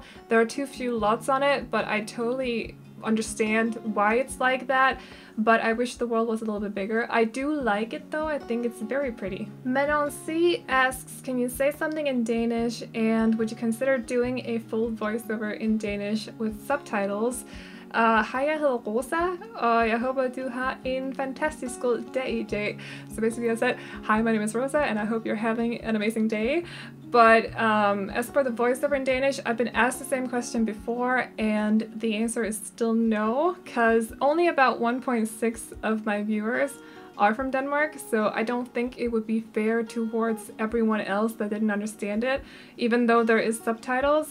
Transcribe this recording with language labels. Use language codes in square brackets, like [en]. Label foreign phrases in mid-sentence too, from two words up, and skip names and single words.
[en] There are too few lots on it, but I totally understand why it's like that, but I wish the world was a little bit bigger. I do like it though, I think it's very pretty. Menon C asks, can you say something in Danish, and would you consider doing a full voiceover in Danish with subtitles? [da] Hej, jeg hedder Rosa, og jeg håber du har en fantastisk god dag i dag. [en] So basically I said, hi, my name is Rosa and I hope you're having an amazing day. But as for the voiceover in Danish, I've been asked the same question before and the answer is still no, because only about 1.6 of my viewers are from Denmark, so I don't think it would be fair towards everyone else that didn't understand it, even though there is subtitles.